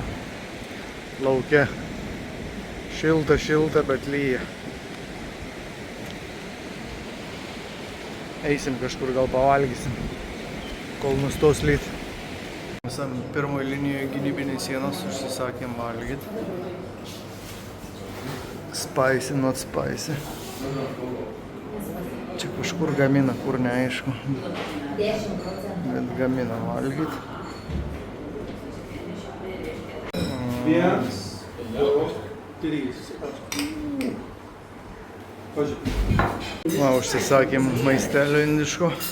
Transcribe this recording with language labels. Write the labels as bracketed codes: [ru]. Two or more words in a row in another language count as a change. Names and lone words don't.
[lt] Lauke šilta, bet lyja. Eisim kažkur, gal pavalgysim, kol nustos lyt. esam pirmoje linijoje gynybinės sienos, užsisakėm valgyt. [en] Spicy, not spicy. [lt] Čia kažkur gamina, kur neaišku. Bet gamina valgyt. 1, 2, 3. Va, užsisakėm maistelio indiško.